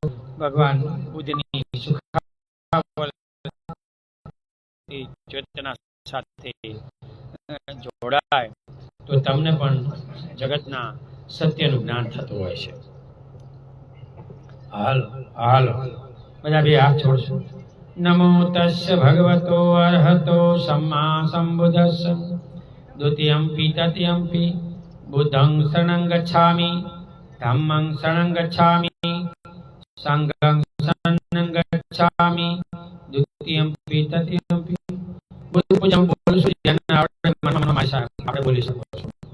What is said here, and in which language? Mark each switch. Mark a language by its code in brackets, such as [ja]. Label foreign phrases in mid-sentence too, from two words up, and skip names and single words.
[gu] ભગવાન બુદ્ધની સુખાવલ ચેતના સાથે જોડાય તો તમને પણ જગતના સત્યનું જ્ઞાન થતું હોય છે. હાલો હાલો બધા બે હાથ છોડશો. [pi] નમો તસ્ય ભગવતો અર્હતો સમ્મા સંબુદ્ધસ્સ દ્વિતીયમ્પિ તૃતીયમ્પિ बुद्धं शरणं गच्छामि धम्मं शरणं गच्छामि संघं शरणं गच्छामि द्वितीयम्पि तृतीयम्पि बुद्ध पूजा [gu] बोलશું જેને આપણે મનમાં માશા આપણે બોલી શકો છો.